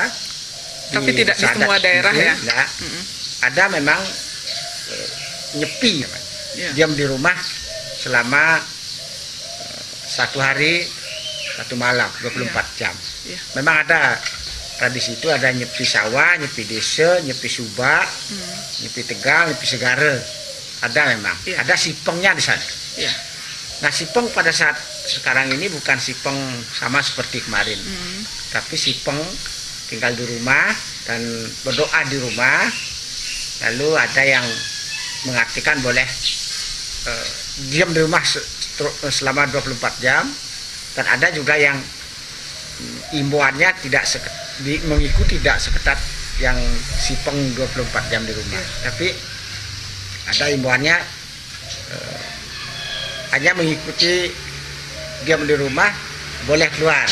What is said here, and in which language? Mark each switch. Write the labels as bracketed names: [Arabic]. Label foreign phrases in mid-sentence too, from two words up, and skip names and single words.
[Indonesian] Tapi tidak di semua daerah ya. Enggak. Ada memang nyepi, diam di rumah selama 1 hari 1 malam 24 jam. Memang ada tradisi itu, ada nyepi sawah, nyepi desa, nyepi subak, nyepi tegal, nyepi segara. Ada memang, ada Sipengnya di sana. Nah, Sipeng pada saat sekarang ini bukan Sipeng sama seperti kemarin, tapi Sipeng tinggal di rumah dan berdoa di rumah. Lalu ada yang mengartikan boleh diam di rumah selama 24 jam, dan ada juga yang imbauannya mengikuti tidak seketat yang Sipeng 24 jam di rumah, tapi ada imbauannya hanya mengikuti diam di rumah, boleh keluar.